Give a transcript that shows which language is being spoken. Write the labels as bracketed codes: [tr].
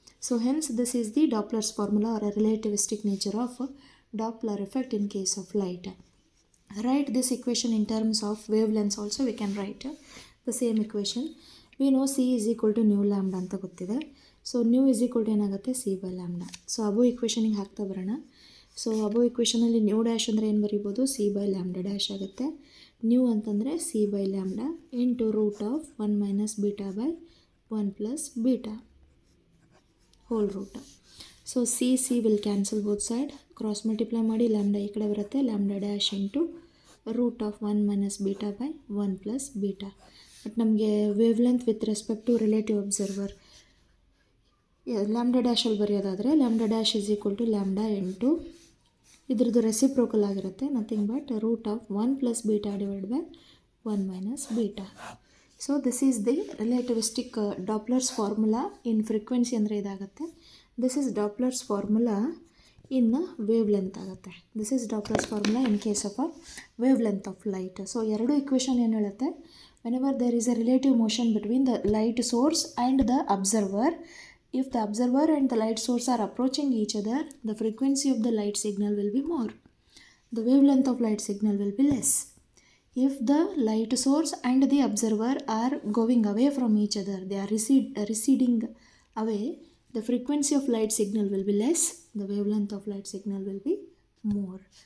[en] So hence this is the Doppler's formula or a relativistic nature of Doppler effect in case of light. Write this equation in terms of wavelengths also we can write the same equation. We know C is equal to nu lambda [kn] ಅಂತ ಗೊತ್ತಿದೆ. [en] So nu is equal to ಏನಾಗುತ್ತೆ, C by lambda. [kn] So ಅಬೋ ಇಕ್ವೇಷನಿಗೆ ಹಾಕ್ತಾ ಬರೋಣ. So ಅಬೋ ಇಕ್ವೇಷನಲ್ಲಿ new dash ಅಂದರೆ ಏನು ಬರಿಬೋದು, C by lambda dash ಆಗುತ್ತೆ. [en] Nu ಅಂತಂದರೆ C by lambda into root of 1 minus beta by 1 plus beta whole root. So C will cancel both side, cross multiply [kn] ಮಾಡಿ lambda ಈ ಕಡೆ ಬರುತ್ತೆ, [en] Lambda dash into root of 1 minus beta by 1 plus beta. But ನಮಗೆ wavelength with respect to relative observer lambda ಡ್ಯಾಶಲ್ಲಿ ಬರೆಯೋದಾದರೆ lambda dash is equal to lambda into ಇದ್ರದ್ದು reciprocal ಆಗಿರುತ್ತೆ, nothing but root of 1 plus beta divide by 1 minus beta. So this is the relativistic Doppler's formula in frequency ಅಂದರೆ ಇದಾಗುತ್ತೆ. This is Doppler's formula in wavelength ಆಗುತ್ತೆ. This is Doppler's formula in case of a wavelength of light. [kn] So ಎರಡು equation ಏನು ಹೇಳುತ್ತೆ, [en] whenever there is a relative motion between the light source and the observer, if the observer and the light source are approaching each other, the frequency of the light signal will be more, the wavelength of light signal will be less. If the light source and the observer are going away from each other, they are receding away, the frequency of light signal will be less, the wavelength of light signal will be more.